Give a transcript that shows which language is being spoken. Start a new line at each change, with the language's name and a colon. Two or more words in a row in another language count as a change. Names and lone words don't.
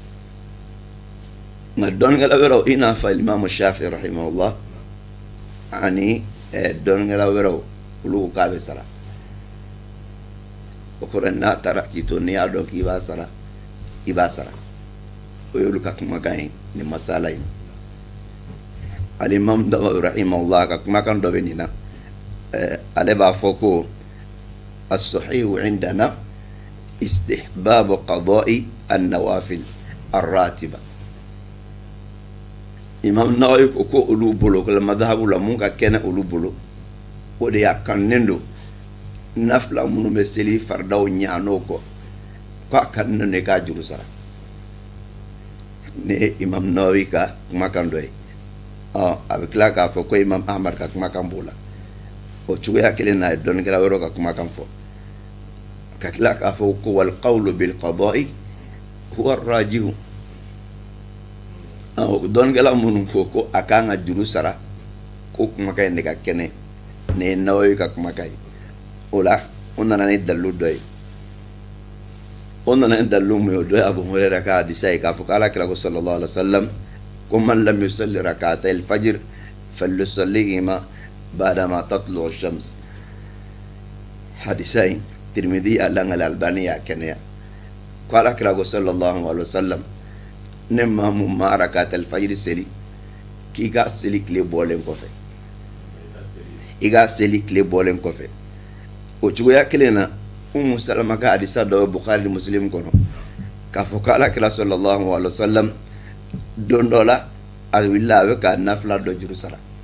Bambara: nka dɔnnikɛla wɛrɛw i n'a fɔ Imam Shafi'i rahimahullah ani dɔnnikɛla wɛrɛw olu ko k'a bɛ sara o kɔrɔ n'a taara k'i to n'i y'a dɔn k'i b'a sara i b'a sara o ye olu ka kumakan ye nin masala in Al-Imam Nawawi rahimahullah ka kumakan dɔ bɛ nin na ale b'a fɔ ko
Arabic: الصحيح عندنا استحباب قضاء النوافل الراتبة
Bambara: Imam Nawawi ko olu bolo ko madhabu la mun ka kɛnɛ olu bolo o de y'a kannen don nafila minnu bɛ seli fardaw ɲaan'o kɔ k'a kannen don k'a juru sara ne Imam Nawawi ka kumakan dɔ ye a bɛ tila k'a fɔ ko Imam Ahmad ka kumakan b'o la o cogoya kelen na ye dɔnnikɛla wɛrɛw ka kumakan fɔ ka tila k'a fɔ ko
Arabic: والقول بالقضاء هو الراجح
Bambara: dɔnnikɛla minnu ko a kan ka juru sara ko kumakan in de ka kɛnɛ ne ye Nawawi ka kumakan ye o la o nana ni dalilu dɔ ye o nana ni dalilu mun ye o dɔ ye Abu Hurayra ka hadisa ye k'a fɔ ko Alakira ko
Arabic: صلى الله عليه وسلم
Bambara: ko
Arabic: من لم يصل ركعتي الفجر فليصلهما بعدما تطلع الشمس
Bambara: hadisa in Tirmidhi al-Albani y'a kɛnɛya ko Alakira ko
Arabic: صلى الله عليه وسلم
Bambara: ne maa mun ma
Arabic: ركعة الفجر
Bambara: seli k'i ka seli tile bɔlen kɔfɛ i ka seli tile bɔlen kɔfɛ o cogoya kelen na Ummu Salama ka hadisa dɔ bɛ Bukhari Muslim kɔnɔ k'a fɔ ko Alakira
Arabic: صلى الله عليه وسلم
Bambara: don dɔ la a wulila a bɛ ka nafila dɔ juru sara